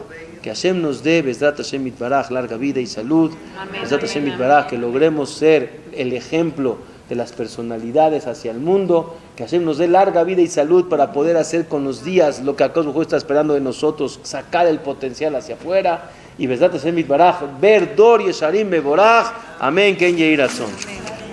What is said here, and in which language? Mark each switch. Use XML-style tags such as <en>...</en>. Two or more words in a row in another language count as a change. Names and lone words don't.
<es>Que Hashem nos dé,</es> <he>בעזרת השם יתברך,</he> <es>larga vida y salud.</es> <he>בעזרת השם יתברך,</he> <es>que logremos ser el ejemplo de las personalidades hacia el mundo, que Hashem nos dé larga vida y salud para poder hacer con los días lo que</es> <he>הקדוש ברוך הוא</he> <es>está esperando de nosotros, sacar el potencial hacia afuera, y</es> <he>בעזרת השם יתברך,</he> <es>ver</es> <he>דור ישרים יבורך,</he> <es>amén,</es> <he>כן יהי רצון.</he>